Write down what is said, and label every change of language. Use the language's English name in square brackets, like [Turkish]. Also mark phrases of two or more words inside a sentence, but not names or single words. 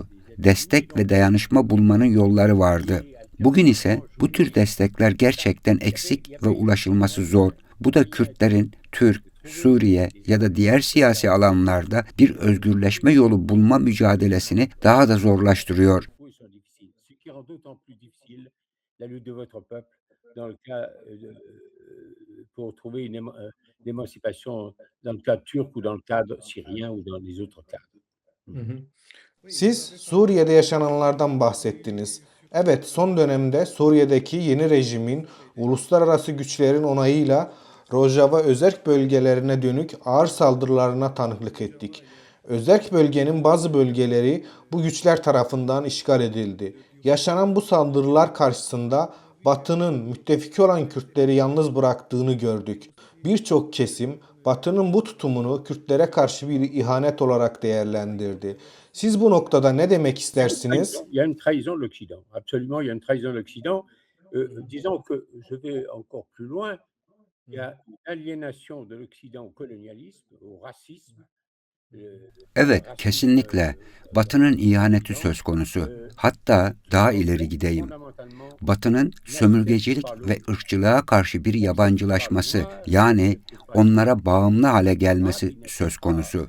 [Turkish] Destek ve dayanışma bulmanın yolları vardı. Bugün ise bu tür destekler gerçekten eksik ve ulaşılması zor. Bu da Kürtlerin Türk, Suriye ya da diğer siyasi alanlarda bir özgürleşme yolu bulma mücadelesini daha da zorlaştırıyor. [French] Pour trouver une émancipation dans le cadre turc ou dans le cadre syrien ou dans les autres cadres. [Turkish] Siz Suriye'de yaşananlardan bahsettiniz. Evet, son dönemde Suriye'deki yeni rejimin uluslararası güçlerin onayıyla Rojava özerk bölgelerine dönük ağır saldırılarına tanıklık ettik. Özerk bölgenin bazı bölgeleri bu güçler tarafından işgal edildi. Yaşanan bu saldırılar karşısında Batı'nın müttefiki olan Kürtleri yalnız bıraktığını gördük. Birçok kesim Batı'nın bu tutumunu Kürtlere karşı bir ihanet olarak değerlendirdi. Siz bu noktada ne demek istersiniz? [French] Il y a une trahison de l'Occident. Absolument, il y a une trahison de l'Occident. Disons que je vais encore plus loin. Il y a une aliénation de l'Occident au colonialisme, au racisme. [Turkish] Evet, kesinlikle Batı'nın ihaneti söz konusu. Hatta daha ileri gideyim. Batı'nın sömürgecilik ve ırkçılığa karşı bir yabancılaşması, yani onlara bağımlı hale gelmesi söz konusu.